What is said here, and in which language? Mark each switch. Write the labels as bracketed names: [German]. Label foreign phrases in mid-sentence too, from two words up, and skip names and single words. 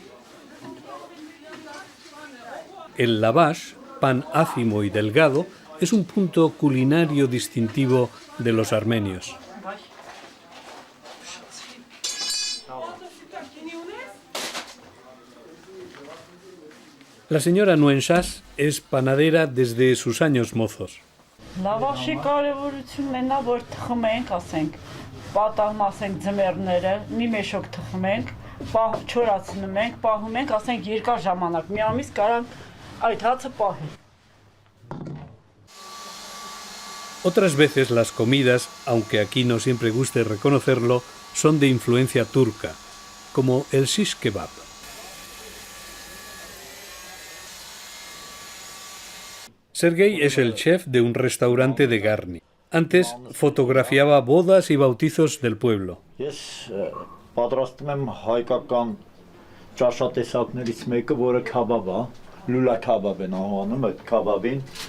[Spanish] El lavash, pan ácimo y delgado, es un punto culinario distintivo de los armenios. La señora Nuenshas es panadera desde sus años mozos. [Armenian] Լավաշի կարևորությունն է նա, որ թխում ենք, ասենք, պատահում ասենք ձմեռները, մի մեշոք թխում ենք, չորացնում ենք, պահում ենք, ասենք երկար ժամանակ, մի ամիս կարանք այդ հացը պահել։ [Spanish] Otras veces las comidas, aunque aquí no siempre guste reconocerlo, son de influencia turca, como el shish kebab. Sergei es el chef de un restaurante de Garni. Antes fotografiaba bodas y bautizos del pueblo. [Armenian] Ես պատրաստում եմ հայկական ճաշատեսակներից մեկը, որը քաբաբ է, լուլա քաբաբ են անվանում այդ քաբաբին։